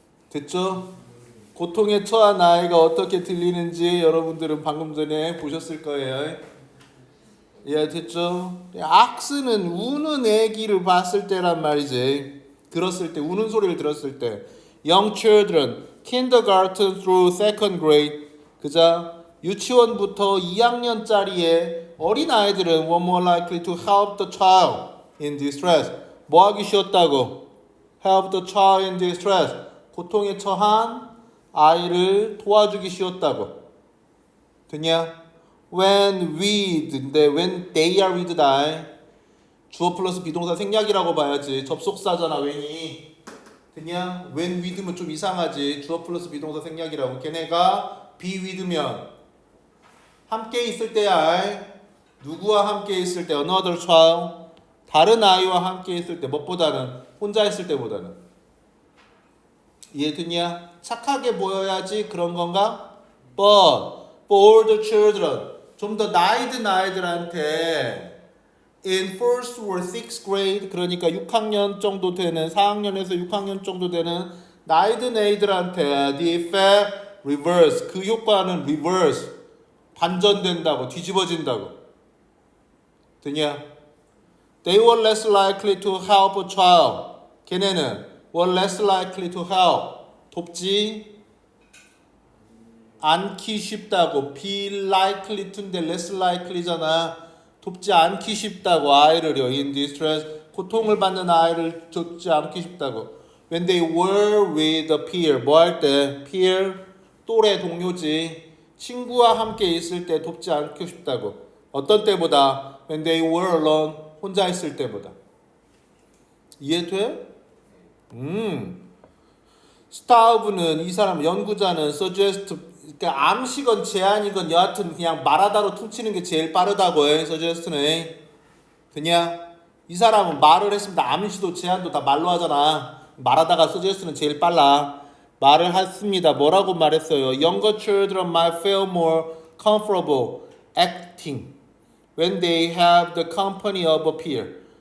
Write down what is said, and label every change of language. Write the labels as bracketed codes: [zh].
[ko] 됐죠? 고통에 처한 아이가 어떻게 들리는지 여러분들은 방금 전에 보셨을 거예요. 예, 됐죠? 악스는 우는 애기를 봤을 때란 말이지. 들었을 때, 우는 소리를 들었을 때. [en] Young children, kindergarten through second grade. [ko] 그자 유치원부터 2학년짜리의 어린 아이들은 [en] were more likely to help the child in distress. [ko] 뭐 하기 쉬웠다고? [en] Help the child in distress. [ko] 고통에 처한 아이를 도와주기 쉬웠다고. 됐냐? [en] When with인데 when they are with die. [ko] 주어 플러스 비동사 생략이라고 봐야지. 접속사잖아 when이. 됐냐? when with면 좀 이상하지. 주어 플러스 비동사 생략이라고. 걔네가 [en] be with [ko] 면 함께 있을 때야. 누구와 함께 있을 때 [en] another child. [ko] 다른 아이와 함께 있을 때, 무엇보다는 혼자 있을 때보다는. 이해됐냐? 착하게 보여야지 그런 건가? [en] But for the children, [ko] 좀 더 나이 든 아이들한테 [en] in first or sixth grade, [ko] 그러니까 6학년 정도 되는, 4학년에서 6학년 정도 되는 나이 든 애들한테 [en] the effect reverse, [ko] 그 효과는 reverse, 반전된다고, 뒤집어진다고. 되냐? [en] They were less likely to help a child. [ko] 걔네는 [en] were less likely to help. [ko] 돕지 않기 쉽다고. be likely to인데 less likely잖아. 돕지 않기 쉽다고 아이를요. [en] in distress, [ko] 고통을 받는 아이를 돕지 않기 쉽다고. [en] When they were with a peer, [ko] 뭐 할 때? peer, 또래 동료지. 친구와 함께 있을 때 돕지 않기 쉽다고. 어떤 때보다? [en] When they were alone, [ko] 혼자 있을 때보다. 이해돼? 스타브는 이 사람 연구자는 [en] suggest, [ko] 그러니까 암시건 제안이건 여하튼 그냥 말하다로 퉁치는 게 제일 빠르다고 해. suggest는. 그냥 이 사람은 말을 했습니다. 암시도 제안도 다 말로 하잖아. 말하다가 suggest는 제일 빨라. 말을 했습니다. 뭐라고 말했어요? [en] Younger children might feel more comfortable acting when they have the company of a peer.